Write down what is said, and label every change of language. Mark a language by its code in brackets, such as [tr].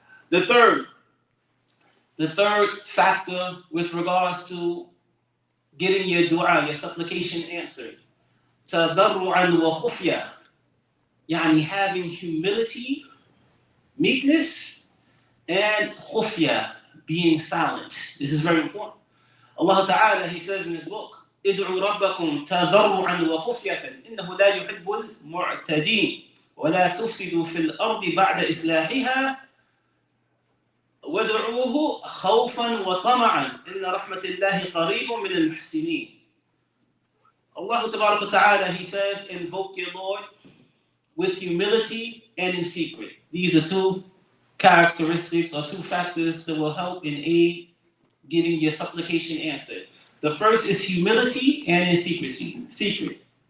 [en] The third factor with regards to getting your dua, your supplication answered, [ar] tadarru'an wa khufya, [en] yani having humility, meekness, and khufya, being silent. This is very important. Allah Ta'ala, he says in his book, [ar] ادعوا ربكم تضرعا وخفية إنه لا يحب المعتدين ولا تفسدوا في الأرض بعد إصلاحها وادعوه خوفا وطمعا إن رحمة الله قريب من المحسنين. [en] Allah Ta'ala, he says, invoke your Lord with humility and in secret. These are two characteristics or two factors that will help and aid getting your supplication answered. The first is humility and in secrecy. Secret.